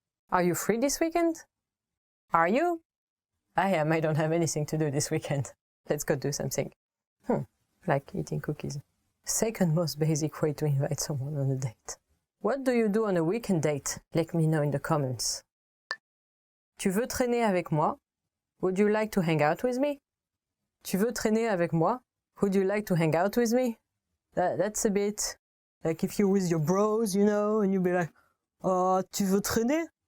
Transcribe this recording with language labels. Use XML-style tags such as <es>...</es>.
<en>Are you free this weekend? Are you? I am. I don't have anything to do this weekend. Let's go do something. Like eating cookies. Second most basic way to invite someone on a date. What do you do on a weekend date? Let me know in the comments.</en> <fr>Tu veux traîner avec moi?</fr> <en>Would you like to hang out with me?</en> <fr>Tu veux traîner avec moi?</fr> <en>Would you like to hang out with me? That's a bit like if you're with your bros, you know, and you'll be like, oh,</en> <fr>tu veux traîner?</fr>